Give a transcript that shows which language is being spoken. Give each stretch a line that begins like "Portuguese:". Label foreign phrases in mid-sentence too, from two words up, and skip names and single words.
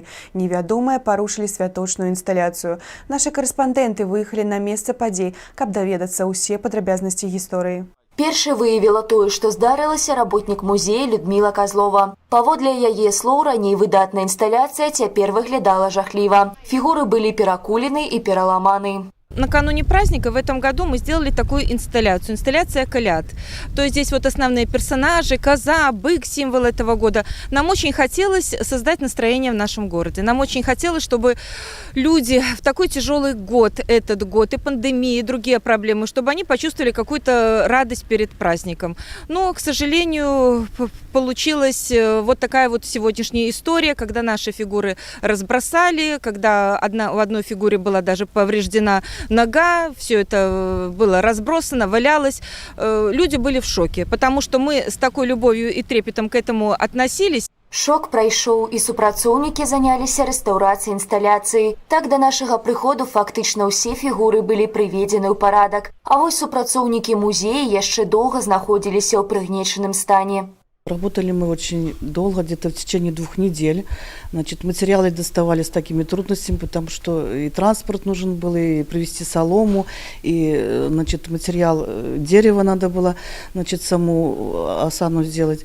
Belarusian: Невядомыя парушылі святочную інсталяцыю. Нашы карэспандэнты выехалі на месца падзей, каб даведацца ўсе падрабязнасці гісторыі. Першы выявіла тое, што здарылася работнік музея Людміла Козлова. Паводле яе слоў, раней выдатная інсталяцыя цяпер выглядала жахліва. Фігуры былі перакулены і пераламаны.
Russian: Накануне праздника в этом году мы сделали такую инсталляцию. Инсталляция коляд. То есть здесь вот основные персонажи, коза, бык, символ этого года. Нам очень хотелось создать настроение в нашем городе. Нам очень хотелось, чтобы люди в такой тяжелый год, этот год, и пандемия, и другие проблемы, чтобы они почувствовали какую-то радость перед праздником. Но, к сожалению, получилась вот такая вот сегодняшняя история, когда наши фигуры разбросали, когда у одной фигуры была даже повреждена нога, все это было разбросано, валялось. Люди были в шоке, потому что мы с такой любовью и трепетом к этому относились.
Belarusian: Шок прайшоў, і супрацоўнікі заняліся рэстаўрацыяй інсталяцыі. Так да нашага прыходу фактычна ўсе фігуры былі прыведзены ў парадак. А вось супрацоўнікі музея яшчэ доўга знаходзіліся ў прыгнечаным стане.
Russian: Работали мы очень долго, где-то в течение 2 недель. Значит, материалы доставали с такими трудностями, потому что и транспорт нужен был, и привезти солому, и, значит, материал дерева надо было, значит, саму осану сделать.